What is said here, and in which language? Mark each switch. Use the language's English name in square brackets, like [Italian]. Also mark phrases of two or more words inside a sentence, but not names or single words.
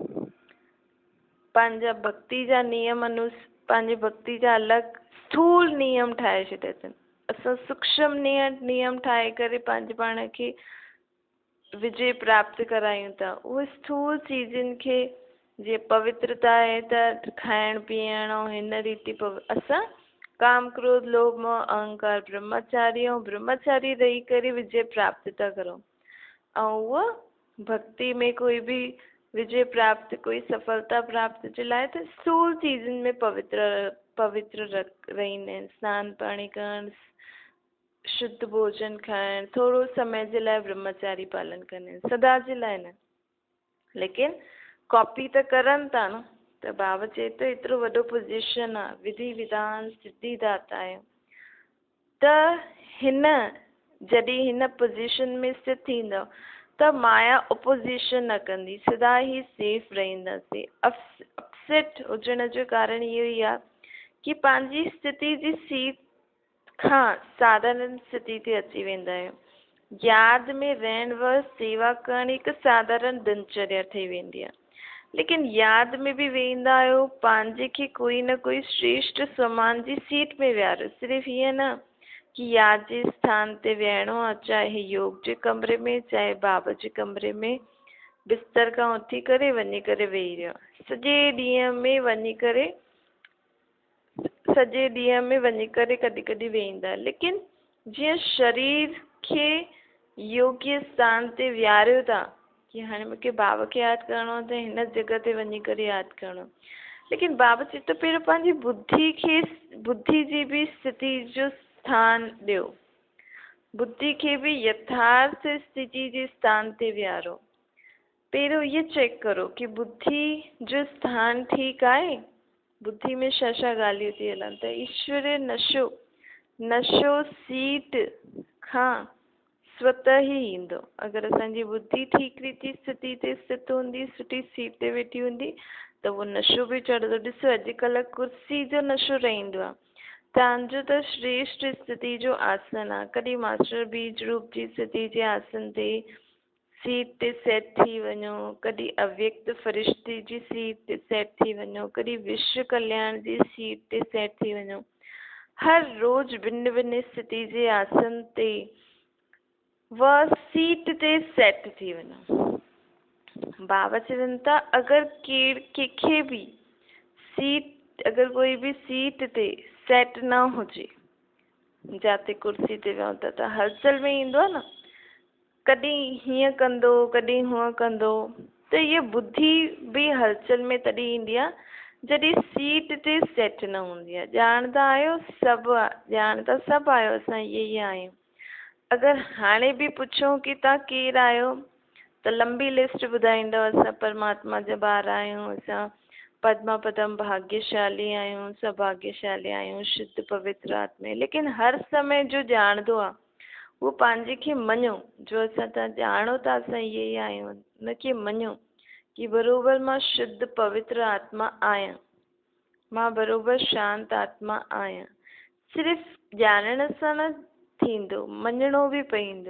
[Sindhi] पंहिंजा भक्ति जा नियम पंहिंजी भक्ति जा अलॻि स्थूल नियम ठाहे छॾिया अथनि। असां सूक्ष्म नियम ठाहे करे पंहिंजे पाण खे विजय प्राप्त करायूं था। उहे स्थूल चीजनि खे, जीअं पवित्रता आहे त खाइण पीअण ऐं हिन रीति असां काम क्रोध लोभ मोह अहंकार ब्रह्मचारी रही करे विजय प्राप्त था करूं। ऐं उहा भक्ति में कोई भी विजय प्राप्त, कोई सफलता प्राप्त जे लाइ त स्थूल चीजनि में पवित्र रहंदा आहिनि। स्नान पाणी करणु, शुद्ध भोजन खाइण, थोरो समय जे लाइ ब्रह्मचारी पालन कंदा आहिनि, सदा जे लाइ न। लेकिन कॉपी त करनि था न। त बाबा चए थो एतिरो वॾो पोजीशन आहे, विधि विधान सिद्धिदाता आहे। त हिन जॾहिं हिन पोज़ीशन में स्थित थींदव त माया ओपोज़िशन न कंदी, सदा ही सेफ रहंदासीं। अपसेट हुजण जो कारण इहो ई आहे कि पंहिंजी स्थिति जी सीट खां साधारण स्थिति ते अची वेंदा आहियूं। यादि में रहण व सेवा करण हिकु साधारण दिनचर्या ठही वेंदी आहे। लेकिन यादि में बि वेंदा आहियो, पंहिंजे खे कोई न कोई श्रेष्ठ समान जी सीट में विहारो। सिर्फ़ु हीअं न कि यादि जे स्थान ते विहणो आहे, चाहे योग जे कमरे में, चाहे बाबा जे कमरे में, बिस्तर खां उथी करे वञी करे वेही रहियो। सॼे ॾींहं में वञी करे कॾहिं कॾहिं वेहींदा। लेकिन जीअं शरीर खे योग्य स्थान ते विहारियो था कि हाणे मूंखे बाबा खे यादि करिणो आहे त हिन जॻह ते वञी करे यादि करिणो। लेकिन बाबा चए थो पहिरियों पंहिंजी बुद्धि जी बि स्थिति जो स्थान ॾियो, बुद्धि खे बि यथार्थ स्थिति जे स्थान ते विहारो। पहिरियों इहो चेक करो कि बुद्धि जो स्थान ठीकु आहे, बुद्धि में छा छा ॻाल्हियूं थी हलनि। त ईश्वर नशो सीट खां स्वतः ही ईंदो। अगरि असांजी बुद्धि ठीकु रीति स्थिति ते स्थित हूंदी, सुठी सीट ते वेठी हूंदी, त उहो नशो बि चढ़ंदो। ॾिसो अॼुकल्ह कुर्सी जो नशो रहंदो आहे। तव्हांजो त श्रेष्ठ स्थिति जो आसन आहे। कॾहिं मास्टर बीज रूप जी स्थिति जे आसन ते सीट ते सेट थी वञो, कॾहिं अव्यक्त फरिश्ते जी सीट ते सेट थी वञो, कॾहिं विश्व कल्याण जी सीट ते सेट थी वञो। हर रोज़ भिन्न भिन्न स्थिति जे आसन ते वह सीट ते सेट थी वञो। बाबा चवनि था अगरि कंहिंखे बि अगरि कोई बि सीट ते सेट न हुजे, जाते कुर्सी ते वियो त हलचल में ईंदो आहे न, कॾहिं हीअं कंदो कॾहिं हूअं कंदो, त इहा बुद्धि बि हलचल में तॾहिं ईंदी आहे जॾहिं सीट ते सेट न हूंदी आहे। ॼाणंदा आहियो सभु आहियो, असां इहे ई आहियूं। अगरि हाणे बि पुछूं कि तव्हां केरु आहियो त लंबी लिस्ट ॿुधाईंदव। असां परमात्मा जा ॿार आहियूं, असां पद्मा पदम भाग्यशाली आहियूं, सौभाग्यशाली आहियूं, शुद्ध पवित्र आत्मा। लेकिन हर समय जो ॼाणंदो आहे उहो पंहिंजे खे मञो, जो असां तव्हां ॼाणो था असां इहे ई आहियूं, उनखे मञो कि बराबरि मां शुद्ध पवित्र आत्मा आहियां, मां बराबरि शांत आत्मा आहियां। सिर्फ़ु ॼाणण सां न थींदो, मञिणो बि पवंदो।